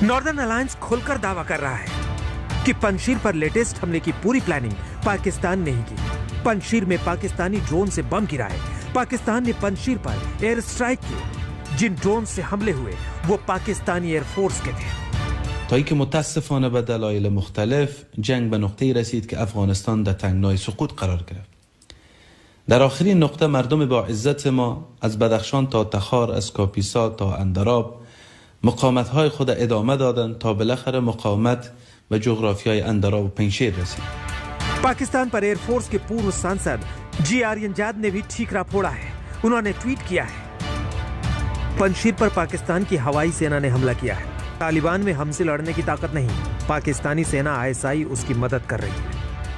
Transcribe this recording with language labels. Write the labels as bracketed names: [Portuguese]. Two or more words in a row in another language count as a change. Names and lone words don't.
[Hindi] नॉर्दर्न अलायंस खुलकर दावा कर रहा है कि पंजशीर पर लेटेस्ट हमले की पूरी प्लानिंग पाकिस्तान ने ही की। पंजशीर में पाकिस्तानी ड्रोन से बम गिराए। पाकिस्तान ने पंजशीर पर [English] air strike [Hindi] किए। जिन ड्रोन से हमले हुए वो पाकिस्तानी एयरफोर्स के थे। [Persian] تا اینکه متاسفانه به دلایل مختلف جنگ به نقطه‌ای رسید که افغانستان در تنگنای سقوط قرار گرفت. در آخرین نقطه مردم با عزت ما از بدخشان تا تخار، از کاپیسا تا اندراب مقاومت‌های خود ادامه دادند تا بالاخره مقاومت به جغرافیای اندراب و پنجشیر رسید. [Hindi] पाकिस्तान पर एयरफोर्स के पूर्व सांसद जी आर्यनजाद ने भी ठीकरा फोड़ा है। उन्होंने ट्वीट किया है, पंजशीर पर पाकिस्तान की हवाई सेना ने हमला किया है। तालिबान में हमसे लड़ने की ताकत नहीं। पाकिस्तानी सेना आईएसआई उसकी मदद कर रही है।